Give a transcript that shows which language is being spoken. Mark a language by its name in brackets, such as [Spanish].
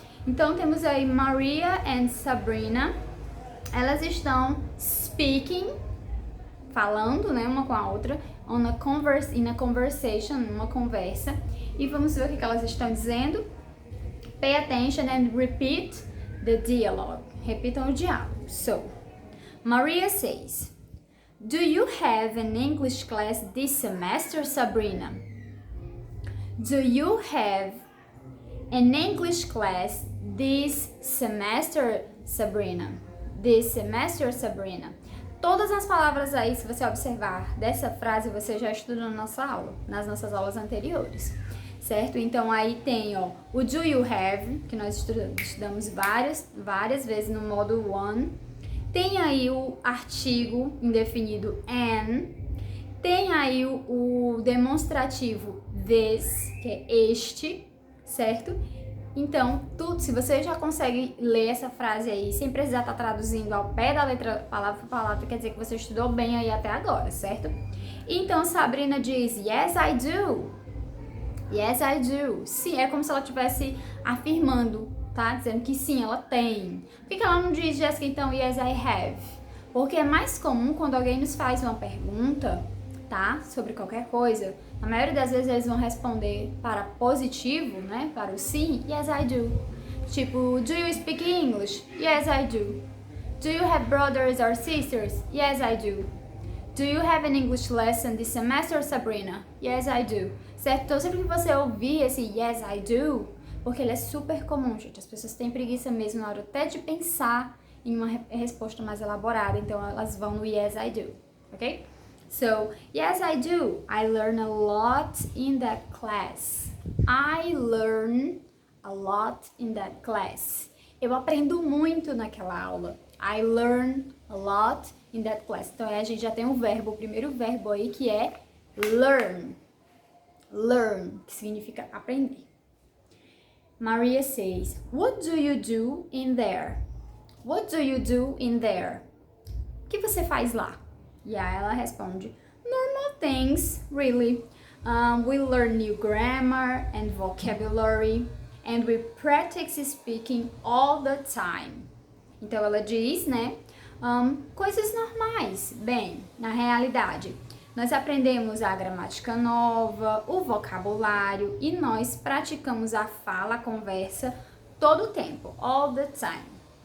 [Portuguese] Então temos aí Maria and Sabrina. Elas estão speaking, falando, né, uma com a outra, [English] in a conversation, [Portuguese] uma conversa. E vamos ver o que elas estão dizendo. [English] Pay attention and repeat the dialogue. [Portuguese] Repitam o diálogo. [English] So, Maria says, "Do you have an English class this semester, Sabrina?" Do you have an English class this semester, Sabrina? This semester, Sabrina. [Portuguese] Todas as palavras aí, se você observar dessa frase, você já estudou na nossa aula, nas nossas aulas anteriores, certo? Então aí tem, ó, o do you have, que nós estudamos várias vezes no módulo 1. Tem aí o artigo indefinido an. Tem aí o demonstrativo this, que é este, certo? Então, se você já consegue ler essa frase aí sem precisar estar traduzindo ao pé da letra, palavra por palavra, quer dizer que você estudou bem aí até agora, certo? Então, Sabrina diz, [English] yes, I do. Yes, I do. [Portuguese] Sim, é como se ela estivesse afirmando, tá? Dizendo que sim, ela tem. Por que ela não diz, Jéssica, então, [English] yes, I have? [Portuguese] Porque é mais comum quando alguém nos faz uma pergunta, tá? Sobre qualquer coisa. Na maioria das vezes eles vão responder para positivo, né? Para o sim, [English] yes, I do. Tipo, do you speak English? Yes, I do. Do you have brothers or sisters? Yes, I do. Do you have an English lesson this semester, Sabrina? Yes, I do. Certo? [Portuguese] Então, sempre que você ouvir esse [English] yes, I do, [Portuguese] porque ele é super comum, gente. As pessoas têm preguiça mesmo na hora até de pensar em uma resposta mais elaborada. Então, elas vão no [English] yes, I do. Ok? So, yes, I do. I learn a lot in that class. I learn a lot in that class. [Portuguese] Eu aprendo muito naquela aula. [English] I learn a lot in that class. [Portuguese] Então, a gente já tem o primeiro verbo aí, que é learn. Learn, que significa aprender. [English] Maria says, what do you do in there? What do you do in there? [Portuguese] O que você faz lá? E aí ela responde, [English] normal things, really. We learn new grammar and vocabulary, and we practice speaking all the time. [Portuguese] Então ela diz, né, coisas normais. Bem, na realidade, nós aprendemos a gramática nova, o vocabulário e nós praticamos a fala, a conversa todo o tempo, [English] all the time.